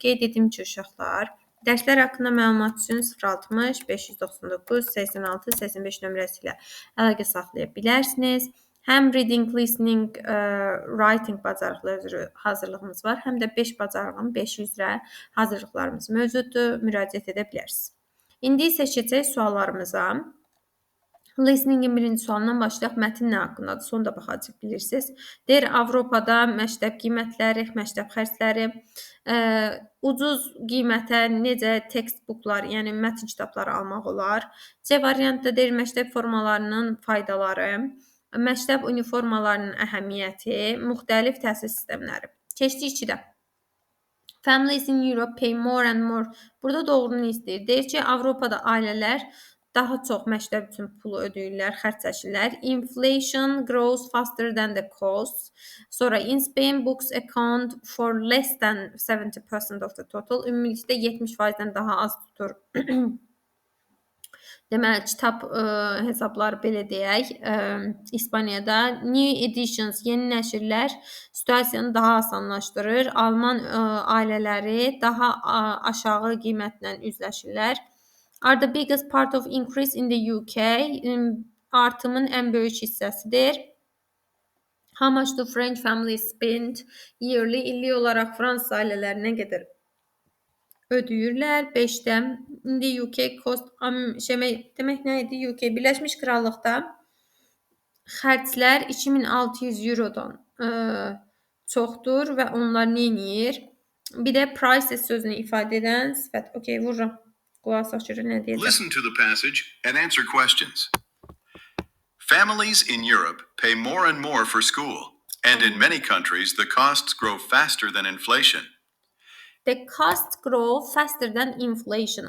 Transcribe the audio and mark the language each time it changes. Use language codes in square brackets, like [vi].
[az] Qeyd edim ki, uşaqlar, dərslər haqqında məlumat üçün 060 599 86 85 nömrəsi ilə əlaqə saxlaya bilərsiniz. Həm reading, listening, writing bacarıqları üzrə hazırlığımız var, həm də 5 bacarığın 5 üzrə hazırlıqlarımız mövcuddur, müraciət edə bilərsiniz. İndi isə keçək suallarımıza. Listeningin birinci sualından başlayaq. Mətn nə haqqındadır? Sonda baxacaq, bilirsiniz. Deyir, Avropada məktəb qiymətləri, məktəb xərcləri, ucuz qiymətə necə textbooklar, yəni mətn kitabları almaq olar. C variantda deyir, məktəb formalarının faydaları, məktəb uniformalarının əhəmiyyəti, müxtəlif təhsil sistemləri. Keçdik 2-də. [en] Families in Europe pay more and more. [az] Burada doğrunu istəyir. Deyir ki, Avropada ailələr daha çox məktəb üçün pulu ödəyirlər, xərc çəkirlər. [en] Inflation grows faster than the costs. [az] Sonra [en] in Spain books account for less than 70% of the total. [az] Ümumilikdə 70%-dən daha az tutur. Deməli, kitab hesabları belə deyək, İspaniyada [en] new editions, [az] yeni nəşrlər situasiyanı daha asanlaşdırır. Alman ailələri daha aşağı qiymətlə üzləşirlər. [en] Are the biggest part of increase in the UK? [az] Artımın ən böyük hissəsidir. [en] How much do French families spend yearly? [az] İllik olaraq Fransız ailələri nə qədər ödəyirlər? 5-də. İndi UK cost, demək nə idi? UK Birləşmiş Krallıqda xərclər 2600 eurodan çoxdur və onlar nə edir? Bir də prices sözünü ifadə edən sifət. Okay, vururam. Qulaq asaq görək nə deyəcək. [en] Listen to the passage and answer questions. Families in Europe pay more and more for school, and in many countries the costs grow faster than inflation. The costs grow faster than inflation.